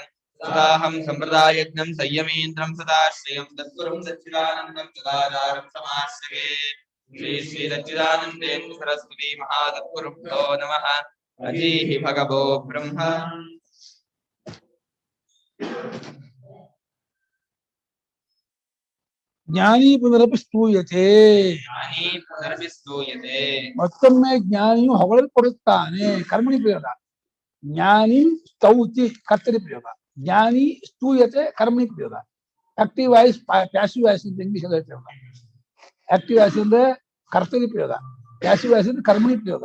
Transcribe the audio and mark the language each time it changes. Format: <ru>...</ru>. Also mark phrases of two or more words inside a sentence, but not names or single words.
<sa>सदाहं सम्प्रदायज्ञं संयमीन्द्रं सदाश्रयं सद्गुरुं सच्चिदानन्दं सदाचारं समाश्रये। श्री श्री सच्चिदानन्देन्द्र सरस्वती महासद्गुरुभ्यो नमः। अजीहि भगवो ब्रह्म ಜ್ಞಾನಿ ಪುನರಪಿ ಸ್ತೂಯತೆ.</sa> <kn>ಮತ್ತೊಮ್ಮೆ ಜ್ಞಾನಿಯು ಹೊಗಳಲ್ಪಡುತ್ತಾನೆ. ಕರ್ಮಣಿ ಪ್ರಯೋಗ.</kn> <sa>ಜ್ಞಾನಿ ಸ್ತೌತಿ ಕರ್ತರಿ ಪ್ರಯೋಗ. ಜ್ಞಾನಿ ಸ್ತೂಯತೆ ಕರ್ಮಣಿ ಪ್ರಯೋಗ.</sa> <en>active voice passive voice</en> <kn>ಅಂತ ಇಂಗ್ಲಿಷ್ ಅಲ್ಲಿ ಹೇಳ್ತೇವೆ.</kn> <en>active voice</en> <kn>ಅಂದ್ರೆ ಕರ್ತರಿ ಪ್ರಯೋಗ,</kn> <en>passive voice</en> <kn>ಅಂದ್ರೆ ಕರ್ಮಣಿ ಪ್ರಯೋಗ.</kn>